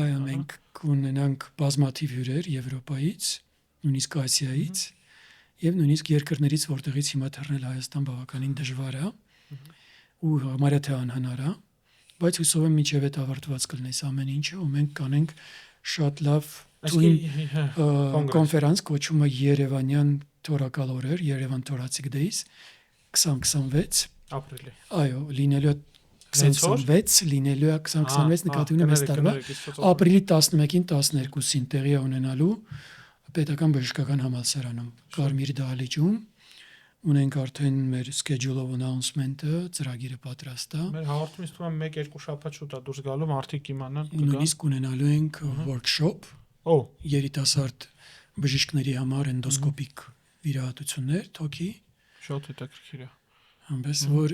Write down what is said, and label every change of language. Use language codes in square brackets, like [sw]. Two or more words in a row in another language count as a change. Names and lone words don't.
[hy] Այո, մենք կունենանք բազմաթիվ հյուրեր Եվրոպայից, նույնիսկ Ասիայից եւ նույնիսկ երկրներից, որտեղից հիմա թռնել Հայաստան բավականին դժվար է ու համարյա թե անհնար է, բայց հուսով եմ մինչև այդ ավարտված կլինի ամեն ինչը ու մենք կանենք շատ լավ կոնֆերանս կոչվում է Երևանյան թորակալ օրեր, Երևան Thoracic Days 2026 ապրիլի։ Այո, լինելու է 2026 լինելու է 2026 նկատի ունեմ այս տարվա ապրիլի 11-ին 12-ին տեղի է ունենալու պետական բժշկական համալսարանում Կարմիր դահլիճում ունենք արդեն մեր [en] schedule of announcement- [hy] ը, ծրագիրը պատրաստ է։ Մեր հաղորդումից թվում է 1-2 շաբաթ շուտ է դուրս գալու մարդիկ իմանան։ Նույնիսկ ունենալու ենք workshop Օ, երիտասարդ բժիշկների համար էնդոսկոպիկ վիրահատություններ, թոքի, շատ հետաքրքիր է։ այնպես որ